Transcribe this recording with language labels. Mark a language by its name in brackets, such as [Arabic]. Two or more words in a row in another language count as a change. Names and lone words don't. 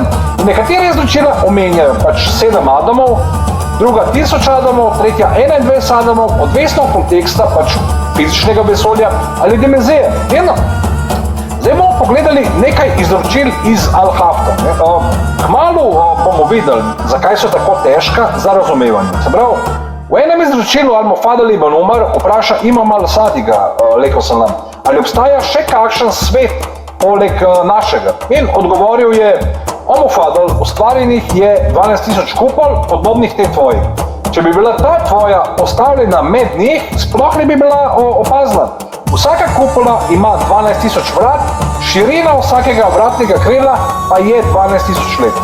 [Slovenian] Nekatere izločila omenjajo pač 7 Adamov, druga 1000 Adamov, tretja 21 Adamov, odvisno od konteksta, pač fizičnega vesolja ali dimenzije. Zdaj bomo pogledali nekaj izročil iz Al-Hafta. Kmalu bomo videli, zakaj so tako težka za razumevanje. Se pravi, v enem izročilu Al-Mufadal ibn Umar vpraša Imam al-Sadiga, [Arabic] عليه السلام, [Slovenian] ali obstaja še kakšen svet poleg našega. In odgovoril je, o Mufadal, ustvarjenih je 12.000 kupol, podobnih te tvoji. Če bi bila ta tvoja postavljena med njih, sploh ne bi bila opazna. Vsaka kupola ima 12.000 vrat, širina vsakega vratnega krila pa je 12.000 let.